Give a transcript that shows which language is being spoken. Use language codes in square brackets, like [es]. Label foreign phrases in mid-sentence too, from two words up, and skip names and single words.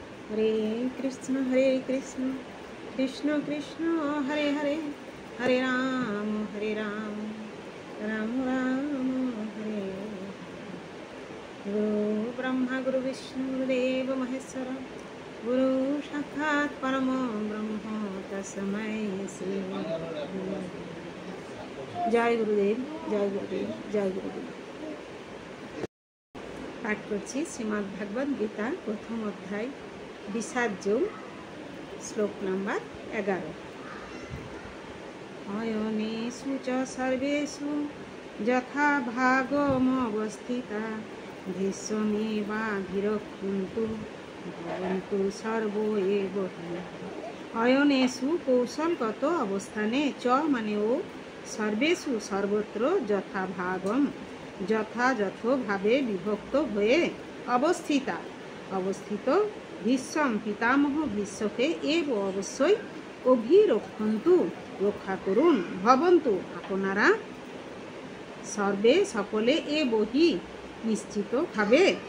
[sa] हरे कृष्ण कृष्ण कृष्ण हरे हरे, हरे राम राम राम हरे। गुरु ब्रह्मा गुरु विष्णु गुरुदेव महेश्वर, गुरु साक्षात् परम ब्रह्म तस्मै श्री गुरुदेव। जय गुरुदेव जय गुरुदेव जय गुरुदेव। [bn] পাঠ করছি শ্রীমদ্ ভগবদ গীতা প্রথম অধ্যায় বিষাদ যোগ, শ্লোক নম্বর ১১। [sa] अयनेषु च सर्वेषु यथा भागमवस्थिता भीष्मेवाभिरक्षन्तु भवन्तु सर्वो एव हि। [bn] অয়নেষু কৌশলগত অবস্থানে চ মানে ও সর্বেষু সর্বত্র যথা ভাগম যথাযথ ভাবে বিভক্ত হয়ে অবস্থিত ভীষ্ম পিতামহ ভীষ্মকে এব অবশ্যই অভিরক্ষন্তু রক্ষা করুন, ভবন্তু আপনারা সর্বে সকলে এ বহি নিশ্চিত ভাবে।